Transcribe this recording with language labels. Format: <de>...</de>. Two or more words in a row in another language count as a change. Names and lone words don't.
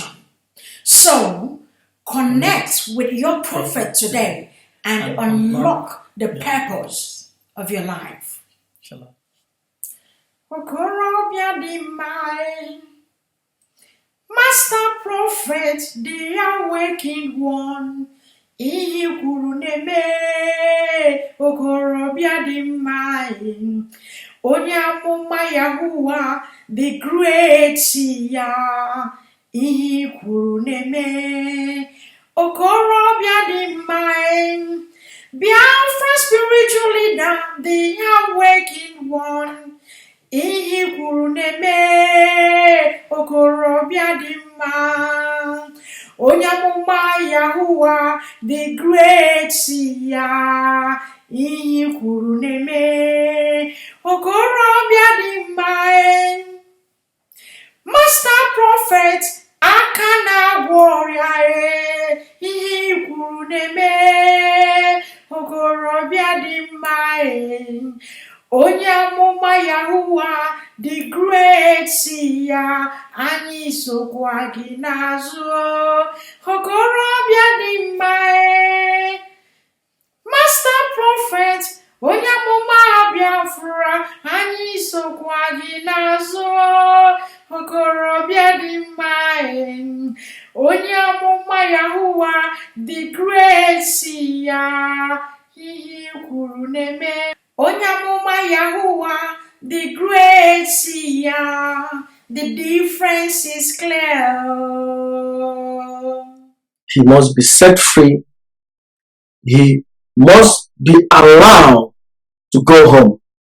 <en>So, connect with your prophet today and unlock the purpose of your life. Shalom. Master prophet, the awakened one.</en> <ig>Iyi kwuru neme okorobịa dị mma onye amụma Yahuwah</ig> <en>the great</en> <ig>ya iyi kwuru neme okorobịa dị mma</ig> <en>Biafra spiritual leader the awakened one</en> <ig>iyi kwuru neme okorobịa dị mma onye amụma Yahuwah</ig> <en>the great</en> <ig>ya iyi kwuru na-eme okorobịa dị mma</ig> <en>Master prophet</en> <ig>aka na-agwọ ọrịa iyi kwuru na-eme okorobịa dị mma onye amụma Yahuwah</ig> <en>the great</en> <ig>ya anyị sokwa gị n'azụ okorobịa dị mma</ig> <en>Master prophet</en> <ig>onye amụma Biafra anyị sokwa gị n'azụ okorobịa dị mma onye amụma Yahuwah</ig> <en>the great</en> <ig>ya ihe kwuru na-eme onye amụma Yahuwah</ig> <en>the great</en> <ig>ya</ig> <en>the difference is clear. He must be set free. He must be allowed to go home.</en>